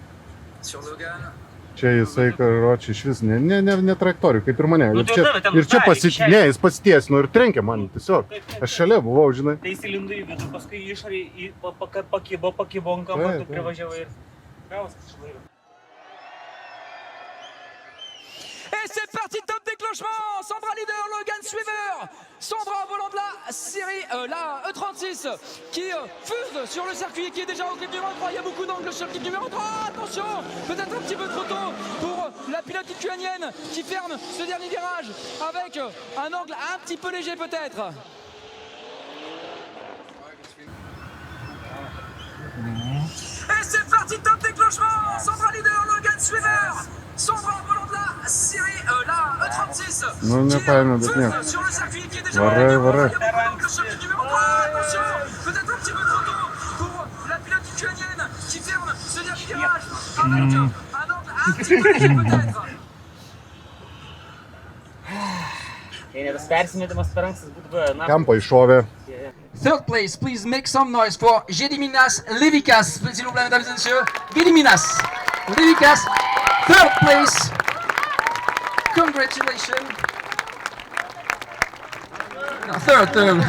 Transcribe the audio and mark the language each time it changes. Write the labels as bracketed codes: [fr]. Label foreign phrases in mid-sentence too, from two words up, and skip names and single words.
[lt] Čia jisai, karočiui, iš vis ne trajektorijų, kaip ir mane. Ir čia jis pasitiesino ir trenkė man tiesiog. Aš šalia buvau, žinai. Tai įsilindo į vidų, paskui išorį pakibo ant kampo, tu privažiavai ir gavos kažkaip. [fr] Et c'est parti, top déclenchement. Sandra leader, Logan suiveur. Sandra volant de la série, la E36 qui fuse sur le circuit et qui est déjà au clip numéro 3. Il y a beaucoup d'angles sur le clip numéro 3. Attention, peut-être un petit peu trop tôt pour la pilote lituanienne qui ferme ce dernier virage avec un angle un petit peu léger peut-être. Et c'est parti, top déclenchement. Sandra leader, Logan suiveur. Sandra volant de la série, la E36 [ru] Ну, не пойму, [lt] bet nieko. [fr] sur le circuit qui est déjà [lt] Varai. [fr] sur le numéro 3. Attention, peut-être un petit peu trop tôt pour la pilote lituanienne qui ferme ce dernier virage avec un angle un petit peu léger peut-être. [lt] Jei ne tas persimetimas per ankstas būtų buvę, na. Kampą iššovė. [en] Third place, please make some noise for Gediminas Levikas. [fr] S'il vous plaît, mesdames et messieurs, Gediminas Levikas, [en] third place. Congratulations. No, third.